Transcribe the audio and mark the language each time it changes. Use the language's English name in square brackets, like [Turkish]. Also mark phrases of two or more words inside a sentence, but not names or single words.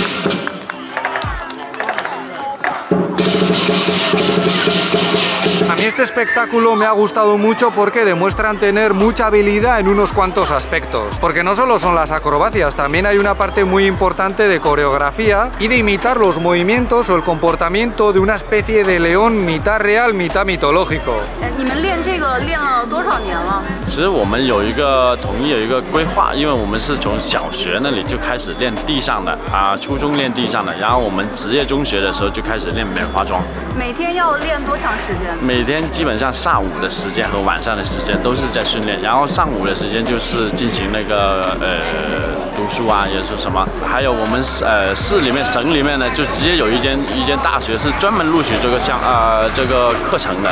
[Spanish] A mí este este espectáculo me ha gustado mucho porque demuestran tener mucha habilidad en unos cuantos aspectos. Porque no solo son las acrobacias, también hay una parte muy importante de coreografía y de imitar los movimientos o el comportamiento de una especie de león mitad real, mitad mitológico. [Chinese] 你们练这个练了多少年了？其实我们有一个统一有一个规划，因为我们是从小学那里就开始练地上的初中练地上的，然后我们职业中学的时候就开始练棉花桩。每天要练多长时间？每天基本上上午的时间和晚上的时间都是在训练，然后上午的时间就是进行那个读书啊，也是什么，还有我们市里面省里面呢，就直接有一间大学是专门录取这个这个课程的。